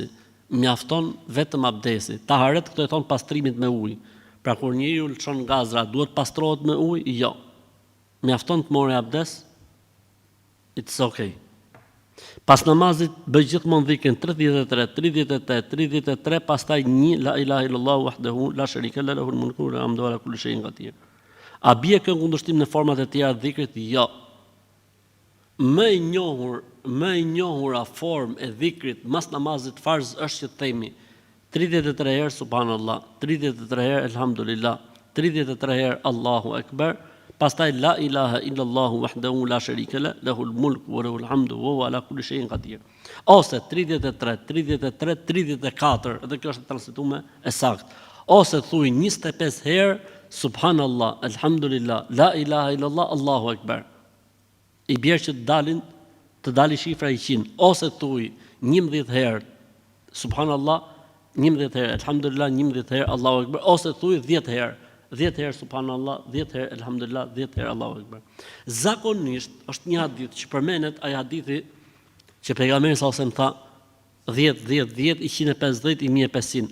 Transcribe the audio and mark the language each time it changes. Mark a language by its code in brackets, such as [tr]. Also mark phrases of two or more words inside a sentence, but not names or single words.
[sq] Mjafton vetëm abdesi. Taharet këto e thon pastrimit me ujë. Pra kur njeriu lçon gazra, duhet pastrohet me ujë? Jo. Mjafton të morë abdes? [en] It's okay. [sq] Pas namazit bëj gjithmonë dhikrin 33, pastaj 1 [ar] لا إله إلا الله وحده لا شريك له له الملك والحمد على كل شيء قدير. [sq] A bie kjo kundërshtim në format e tjera të dhikrit? Jo. Më e njohura formë e dhikrit mas namazit farz është që të themi 33 herë subhanallah, 33 herë elhamdulillah, 33 herë [ar] الله أكبر, [sq] pastaj [ar] لا إله إلا الله وحده لا شريك له له الملك وله الحمد وهو على كل شيء قدير. [sq] Ose 33, 34, edhe kjo është transmetuar e saktë. Ose thuj 25 herë [ar] سبحان الله الحمد لله, لا إله إلا الله الله أكبر. [sq] I bjerë që të dali shifra 100, ose thuj 11 herë subhanallah, 11 herë elhamdulillah, 11 herë [ar] الله أكبر, [sq] ose thuj 10 herë subhanallah, 10 herë elhamdulillah, 10 herë [ar] الله أكبر. [sq] Zakonisht është një hadith që përmenet, ai hadithi që pejgamberi [ar] صلى الله عليه وسلم [sq] tha 10, 150, 1500.